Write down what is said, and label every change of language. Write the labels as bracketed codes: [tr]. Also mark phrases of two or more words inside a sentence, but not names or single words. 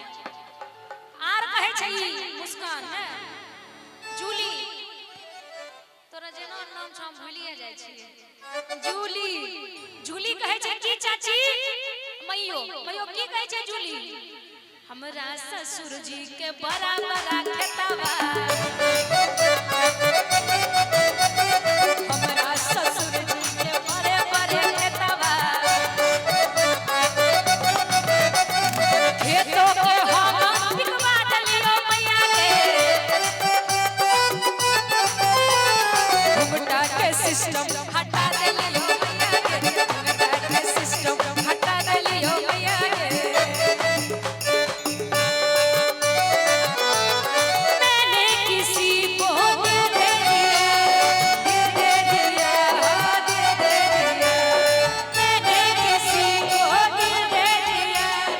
[anp] आर कहे छई मुस्कान ने जूली, तोरा जेना नाम छ हम भूलिए जाय छिए, जूली जूली कहे छे की चाची मैयो मैयो की कहे छे जूली, हमरा ससुर जी के बड़ा बड़ा खेतवा, हमरा ससुर जी के बड़े बड़े खेतवा, खेतों के हम बिकवा दलियो मैया के, घुंघटा के सिस्टम हटा दलियो मैया के, घुंघटा के सिस्टम हटा दलियो मैया के। [hi] मैंने किसी को दे दिया, मैंने किसी को दिल दे दिया,